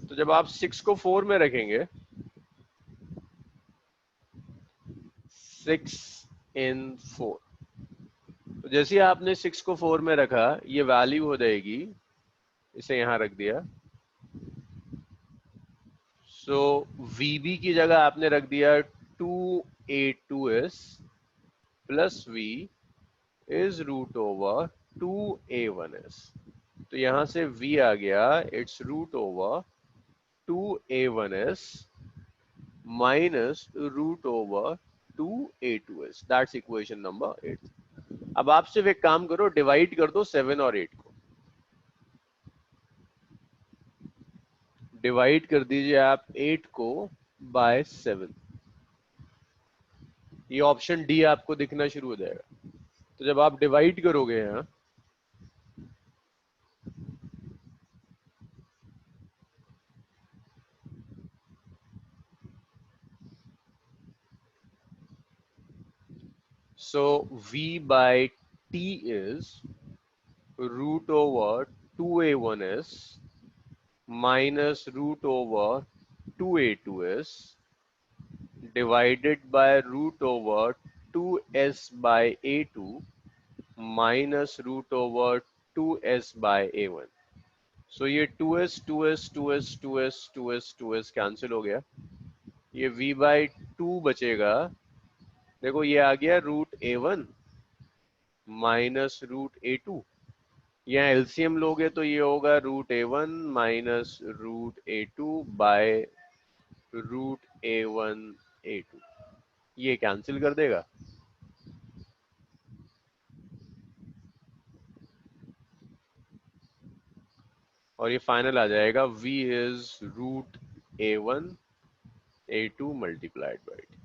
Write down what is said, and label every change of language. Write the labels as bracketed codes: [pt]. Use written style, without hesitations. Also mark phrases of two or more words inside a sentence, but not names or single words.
[hi] तो जब आप 6 को 4 में रखेंगे, 6 इन 4, तो जैसे ही आपने 6 को 4 में रखा ये वैल्यू हो जाएगी, इसे यहां रख दिया। [en] so VB [hi] की जगह आपने रख दिया [en] 2a2s plus v is root over 2a1s. [hi] तो यहां से v आ गया [en] it's root over 2a1s minus root over 2a2s. that's equation number 8. [hi] अब आप सिर्फ एक काम करो, डिवाइड कर दो 7 और 8 को। डिवाइड कर दीजिए आप 8 को बाय 7। ये [en] option D [hi] आपको दिखना शुरू हो जाएगा। तो जब आप डिवाइड करोगे यहाँ, [en] so v by t is root over 2a1s minus root over 2a2s divided by root over 2s by a2 minus root over 2s by a1। [hi] सो ये 2s 2s 2s 2s 2s 2s कैंसिल हो गया। ये [en] v by 2 [hi] बचेगा। देखो ये आ गया [en] root a1 minus root a2. [hi] यहाँ एलसीएम लोगे तो ये होगा [en] root a1 minus root a2 by root a1 a2. [hi] ये कैंसिल कर देगा। और ये फाइनल आ जाएगा [en] v is root a1 a2 multiplied by.